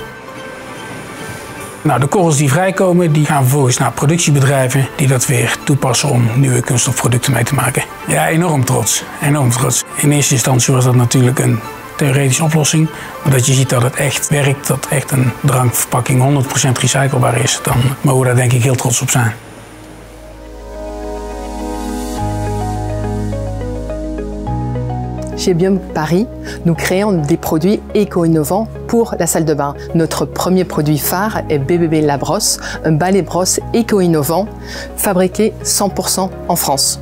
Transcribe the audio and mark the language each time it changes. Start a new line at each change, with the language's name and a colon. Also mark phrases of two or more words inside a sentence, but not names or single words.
Dutch: Nou, de korrels die vrijkomen, die gaan vervolgens naar productiebedrijven die dat weer toepassen om nieuwe kunststofproducten mee te maken. Ja, enorm trots. Enorm trots. In eerste instantie was dat natuurlijk een theoretische oplossing, maar dat je ziet dat het echt werkt, dat echt een drankverpakking 100% recyclebaar is, dan mogen we daar denk ik heel trots op zijn.
French: Chez Biome Paris, nous créons des produits éco-innovants pour la salle de bain. Notre premier produit phare est BBB La Brosse, un balai brosse éco-innovant fabriqué 100% en France.